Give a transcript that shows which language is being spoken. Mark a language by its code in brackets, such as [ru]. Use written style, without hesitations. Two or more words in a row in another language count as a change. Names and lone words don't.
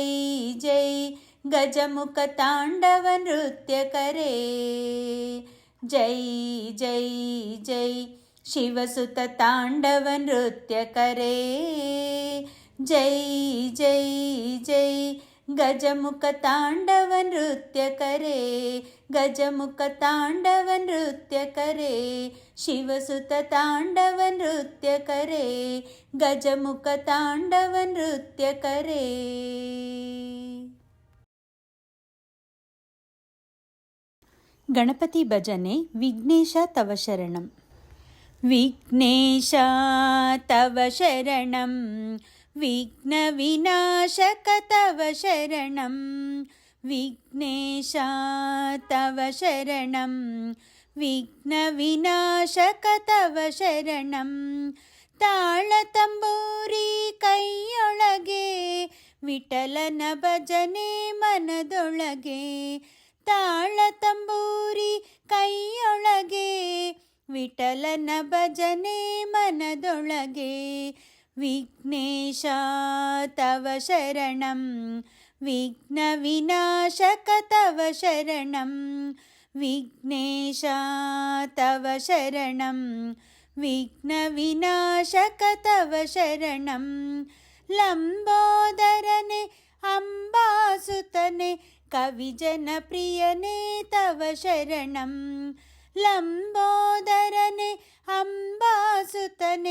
[sa] ಜೈ ಗಜಮುಖ ತಾಂಡವ ನೃತ್ಯಕರೇ, ಜೈ ಜೈ ಜೈ ಶಿವಸುತ ತಾಂಡವ ನೃತ್ಯಕರೇ, ಜೈ ಜೈ ಜೈ ಗಜಮುಖ ತಾಂಡವ ನೃತ್ಯಕರೇ, ಗಜಮುಖ ತಾಂಡವ ನೃತ್ಯಕರೇ, ಶಿವಸುತ ತಾಂಡವ ನೃತ್ಯಕರೇ, ಗಜಮುಖ ತಾಂಡವ ನೃತ್ಯಕರೇ. [kn] ಗಣಪತಿ ಭಜನೆ. [sa] ವಿಘ್ನೇಶ ತವ ಶರಣಂ. ವಿಘ್ನೇಶ ತವ ಶರಣಂ, ವಿಘ್ನ ವಿನಾಶಕ ತವ ಶರಣಂ, ವಿಘ್ನೇಶ ತವ ಶರಣಂ, ವಿಘ್ನ ವಿನಾಶಕ ತವ ಶರಣಂ. [kn] ತಾಳ ತಂಬೂರಿ ಕೈಯೊಳಗೆ, ವಿಠಲನ ಭಜನೆ ಮನದೊಳಗೆ, ತಾಳ ತಂಬೂರಿ ಕೈಯೊಳಗೆ, ವಿಠಲನ ಭಜನೆ ಮನದೊಳಗೆ, [sa] ವಿಘ್ನೇಶ ತವ ಶರಣಂ, ವಿಘ್ನ ವಿನಾಶಕ ತವ ಶರಣಂ, ವಿಘ್ನೇಶ ತವ ಶರಣಂ, ವಿಘ್ನ ವಿನಾಶಕ ತವ ಶರಣಂ. [kn] ಲಂಬೋದರನೆ ಅಂಬಾಸುತನೆ ಕವಿಜನ ಪ್ರಿಯನೇ [sa] ತವ ಶರಣಂ, [kn] ಲಂಬೋದರನೆ ಅಂಬಾಸುತನೆ